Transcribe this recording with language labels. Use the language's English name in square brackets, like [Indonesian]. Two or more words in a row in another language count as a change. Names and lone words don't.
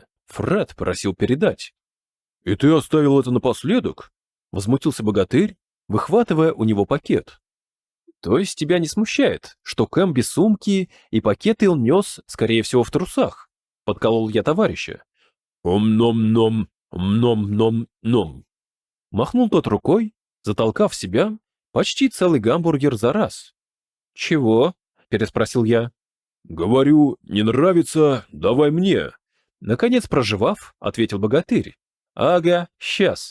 [Russian] Фред просил передать. «И ты оставил это напоследок?» Возмутился богатырь, выхватывая у него пакет. «То есть тебя не смущает, что Кэм без сумки и пакеты он нес, скорее всего, в трусах?» Подколол я товарища. «Ом-ном-ном, ном-ном-ном». Махнул тот рукой, затолкав в себя Почти целый гамбургер за раз. «Чего?» — переспросил я. «Говорю, не нравится, давай мне». Наконец, проживав, ответил богатырь. «Ага, сейчас».